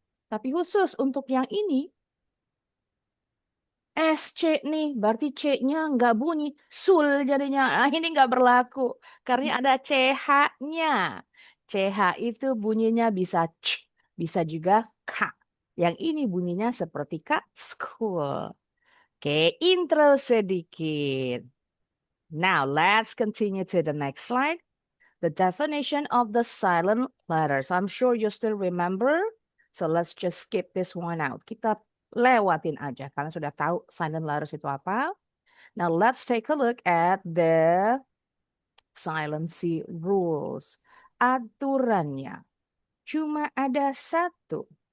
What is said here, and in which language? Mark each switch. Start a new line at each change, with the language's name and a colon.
Indonesian: Tapi khusus untuk yang ini SC nih, berarti C-nya nggak bunyi. Sul jadinya. Nah, ini nggak berlaku. Karena ada CH-nya. CH itu bunyinya bisa C, bisa juga K. Yang ini bunyinya seperti K, school. Oke, intro sedikit.
English: Now, let's continue to the next slide. The definition of the silent letters. I'm sure you still remember. So let's just skip this one out.
Indonesian: Kita lewatin aja karena sudah tahu silent letters itu apa.
English: Now let's take a look at the silency rules.
Indonesian: Aturannya cuma ada satu.